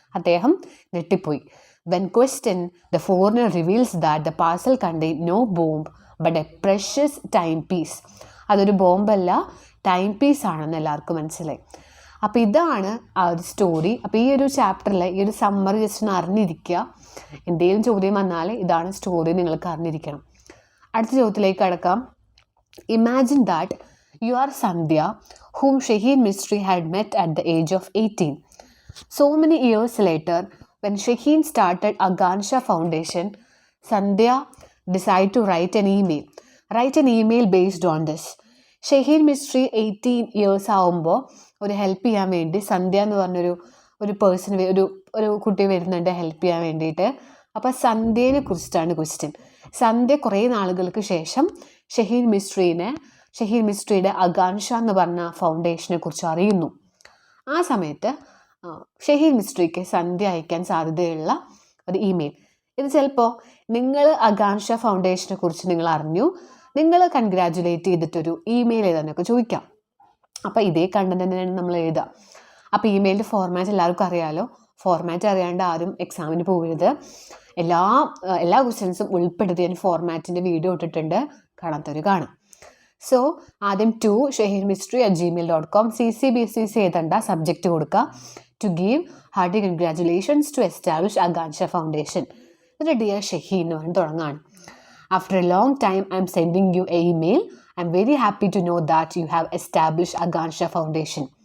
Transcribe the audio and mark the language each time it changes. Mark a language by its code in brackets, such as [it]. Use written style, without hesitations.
[ml] അദ്ദേഹം ഞെട്ടിപ്പോയി. [en] When question the foreigner reveals that the parcel contain no bomb but a precious time piece. [ml] അതൊരു ബോംബല്ല, time piece ആണെന്ന് എല്ലാവർക്കും മനസ്സിലായി. അപ്പോൾ ഇതാണ് ആ ഒരു സ്റ്റോറി. അപ്പോൾ ഈ ഒരു ചാപ്റ്ററിൽ ഈ ഒരു സമ്മറി ജസ്റ്റ് ഒന്ന് അറിഞ്ഞിരിക്കുക. എന്തെങ്കിലും ചോദ്യം വന്നാൽ ഇതാണ് സ്റ്റോറി നിങ്ങൾക്ക് അറിഞ്ഞിരിക്കണം. അടുത്ത ചോദ്യത്തിലേക്ക് കടക്കാം. [en] Imagine that you are Sandhya whom Shaheen Mistry had met at the age of 18. So many years later, when Shaheen started Agansha Foundation, Sandhya decided to write an email based on this. [ml] Shaheen mystery 18 years ആകുമ്പോൾ ഒരു help ചെയ്യാൻ വേണ്ടി സന്ധ്യ എന്ന് പറഞ്ഞൊരു person ഒരു കുട്ടി വരുന്നുണ്ട് help ചെയ്യാൻ വേണ്ടിയിട്ട്. അപ്പോൾ സന്ധ്യയെ കുറിച്ചിട്ടാണ് ക്വസ്റ്റ്യൻ. സന്ധ്യ കുറേ നാളുകൾക്ക് ശേഷം ഷഹീൻ മിസ്ട്രിയുടെ അഗാൻഷ എന്ന് പറഞ്ഞ ഫൗണ്ടേഷനെ കുറിച്ച് അറിയുന്നു. ആ സമയത്ത് ഷഹീൻ മിസ്ട്രിക്ക് സന്ധ്യ അയക്കാൻ സാധ്യതയുള്ള ഒരു ഇമെയിൽ. ഇത് ചിലപ്പോൾ നിങ്ങൾ അഗാൻഷ ഫൗണ്ടേഷനെ കുറിച്ച് നിങ്ങൾ അറിഞ്ഞു, നിങ്ങൾ കൺഗ്രാജുലേറ്റ് ചെയ്തിട്ടൊരു ഇമെയിൽ എഴുതാനൊക്കെ ചോദിക്കാം. അപ്പോൾ ഇതേ കണ്ടന്റ് തന്നെയാണ് നമ്മൾ എഴുതുക. അപ്പോൾ ഇമെയിലിൻ്റെ ഫോർമാറ്റ് എല്ലാവർക്കും അറിയാമല്ലോ. ഫോർമാറ്റ് അറിയാണ്ട് ആരും എക്സാമിന് പോകരുത്. എല്ലാ ക്വസ്റ്റ്യൻസും ഉൾപ്പെടുത്തി ഞാൻ ഫോർമാറ്റിൻ്റെ വീഡിയോ ഇട്ടിട്ടുണ്ട്, കാണാത്തൊരു കാണാം. സോ ആദ്യം ടു shahinmistry@gmail.com CCBCC എഴുതണ്ട, സബ്ജക്റ്റ് കൊടുക്കുക. [en] To give hearty congratulations to establish Agansha Foundation. [ml] എന്നിട്ട് ഡിയർ ഷഹീൻ എന്ന് പറഞ്ഞ് തുടങ്ങാണ്. [en] After a long time, I'm sending you an email. I'm very happy to know that you have established Agansha Foundation.